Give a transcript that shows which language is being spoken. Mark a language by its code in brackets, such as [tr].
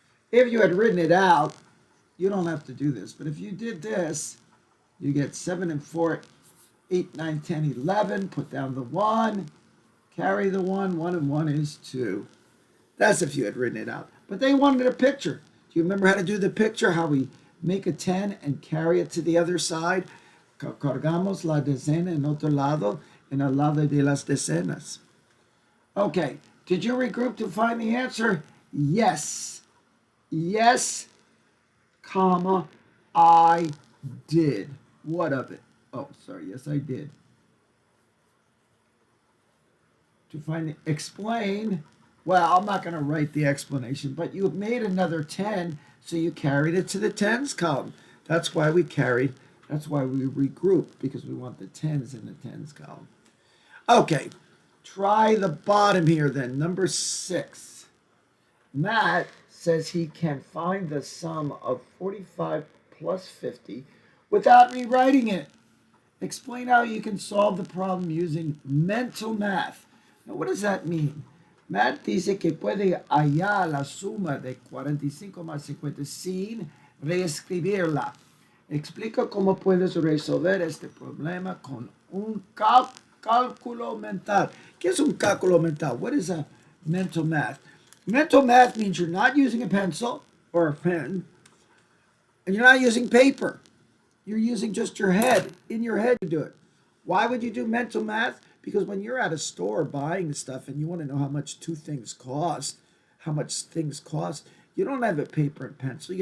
[en] If you had written it out, you don't have to do this, but if you did this, you get 7 and 4, 8, 9, 10, 11. Put down the 1, carry the 1. 1 and 1 is 2. That's if you had written it out. But they wanted a picture. Do you remember how to do the picture? How we make a 10 and carry it to the other side? [es] Cargamos la decena en otro lado, en el lado de las decenas. [en] Okay, did you regroup to find the answer? Yes. Yes, comma, I did. What of it? Oh, sorry. Yes, I did. To find explain. Well, I'm not going to write the explanation, but you made another 10, so you carried it to the tens column. That's why we carried. That's why we regroup, because we want the tens in the tens column. Okay, try the bottom here then. Number 6. Matt says he can find the sum of 45 plus 50 without rewriting it. Explain how you can solve the problem using mental math. Now, what does that mean? [es] Matt dice que puede hallar la suma de 45 más 50 sin reescribirla. Explica cómo puedes resolver este problema con un cálculo mental. ¿Qué es un cálculo mental? [en] What is a mental math? Mental math means you're not using a pencil or a pen, and you're not using paper. You're using just your head. In your head, you do it. Why would you do mental math? Because when you're at a store buying stuff and you want to know how much things cost, you don't have a paper and pencil.